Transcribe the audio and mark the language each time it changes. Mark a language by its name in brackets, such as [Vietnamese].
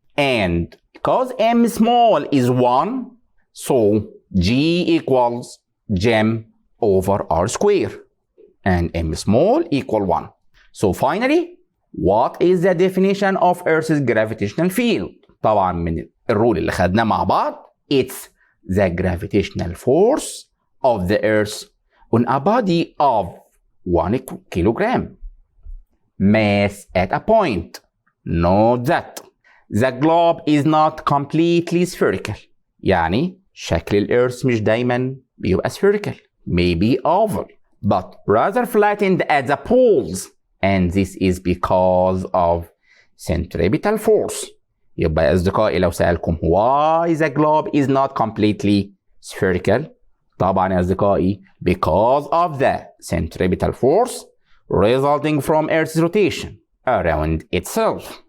[English] And because m small is 1, so G equals gem over r square. And m small equal 1. So finally, what is the definition of Earth's gravitational field? [Arabic] طبعا من الرول اللي خدناه مع بعض. [English] It's the gravitational force of the Earth on a body of 1 kilogram. Mass at a point. Note that the globe is not completely spherical. [Arabic] يعني شكل الإيرث مش دايما بيبقى spherical. [English] Maybe oval. But rather flattened at the poles. And this is because of centripetal force. [Arabic] يبقى يا أصدقائي لو سألكم [English] why the globe is not completely spherical. [Arabic] طبعا يا أصدقائي [English] because of the centripetal force resulting from Earth's rotation around itself.